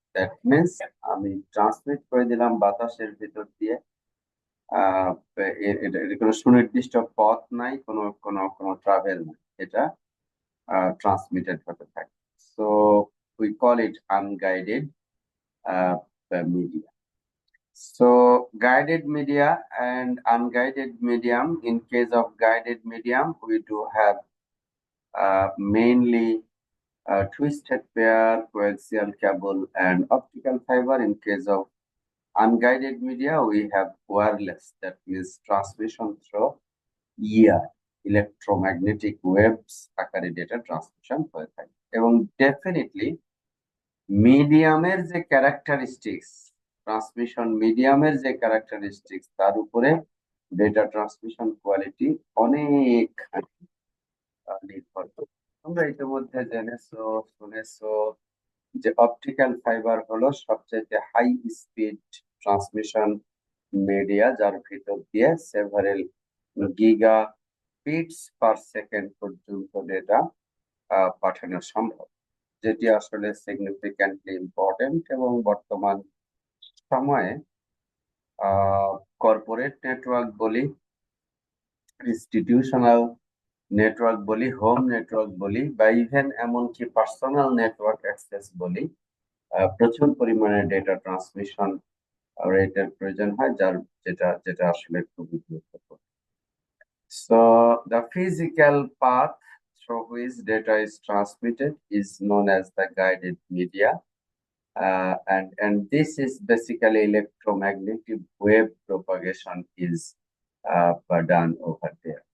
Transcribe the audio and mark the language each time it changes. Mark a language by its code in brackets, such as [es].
[en] that means [bn] আমি transmit করে দিলাম বাতাসের ভিতর দিয়ে। আহ এর কোনো সুনির্দিষ্ট পথ নাই, কোনো কোনো কোনো ট্রাভেল নাই, এটা ট্রান্সমিটেড হতে থাকে। [en] So we call it unguided media. So guided media and unguided medium. In case of guided medium, we do have mainly twisted pair, coaxial cable, and optical fiber. In case of unguided media, we have wireless, that means transmission through ear, electromagnetic waves [bn] আকারে data transmission হয়ে থাকে। এবং definitely মিডিয়ামের যে characteristics, transmission মিডিয়ামের যে characteristics, তার উপরে ডেটা ট্রান্সমিশন কোয়ালিটি অনেক নির্ভর করে। তোমরা ইতিমধ্যে জেনেছো, শুনেছো যে অপটিক্যাল ফাইবার হলো সবচেয়ে হাই স্পিড ট্রান্সমিশন মিডিয়া, যার ভিতর দিয়ে several giga bits per second পর্যন্ত ডেটা পাঠানো সম্ভব, যেটি আসলে সিগনিফিক্যান্টলি ইম্পর্টেন্ট। এবং বর্তমান সময়ে কর্পোরেট নেটওয়ার্ক বলি, ইনস্টিটিউশনাল নেটওয়ার্ক বলি, হোম নেটওয়ার্ক বলি, বা ইভেন এমনকি পার্সোনাল নেটওয়ার্ক অ্যাক্সেস বলি, প্রচুর পরিমাণে ডেটা ট্রান্সমিশন রেটের প্রয়োজন হয়, যার যেটা যেটা আসলে খুবই গুরুত্বপূর্ণ। [en] So the physical path through which data is transmitted is known as the guided media. And this is basically electromagnetic wave propagation is done over there.